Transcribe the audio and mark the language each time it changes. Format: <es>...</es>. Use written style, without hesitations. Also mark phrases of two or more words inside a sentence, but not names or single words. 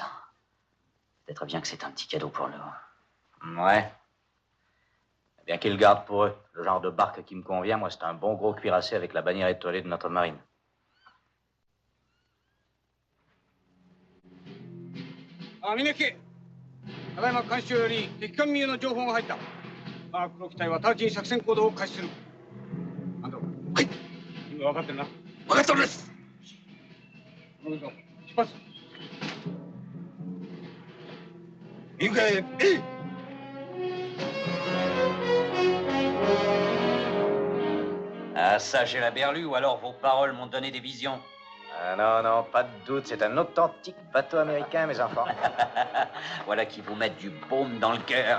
<fr>Peut-être bien que c'est un petit cadeau pour nous. Ouais. Bien qu'ils le gardent pour eux. Le genre de barque qui me convient, moi, c'est un bon gros cuirassé avec la bannière étoilée de notre marine. Ah, Mineki!</fr> <ja>ただいま監視より敵艦ミュの情報が入った。黒機体は直ちに作戦行動を開始する。安藤。はい。今分かってるな。分かっております。出発。行くへ。</ja> <fr>Ah, ça, j'ai la berlue, ou alors vos paroles m'ont donné des visions. Ah non, non, pas de doute, c'est un authentique bateau américain, mes enfants. Voilà qui vous met du baume dans le cœur.</fr>